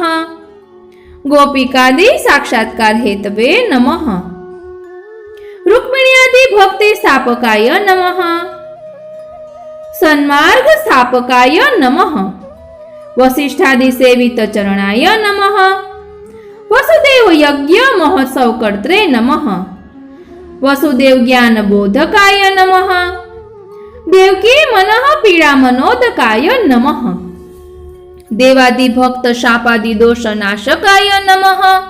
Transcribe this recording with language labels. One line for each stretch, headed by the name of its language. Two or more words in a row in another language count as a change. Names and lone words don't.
Sanskrit: गोपिकादि साक्षात्कार हेतवे नमः। रुक्मिण्यादि भक्ति स्थापकाय नमः। सन्मार्ग स्थापकाय नमः। वसिष्ठादि सेवित चरणाय नमः। वसुदेव यज्ञ महोत्सव कर्त्रे नमः. वसुदेव ज्ञान बोधकाय नमः. देवकी मनः पीडा मनोदकाय नमः. देवादि भक्त शापादि दोष नाशकाय नमः.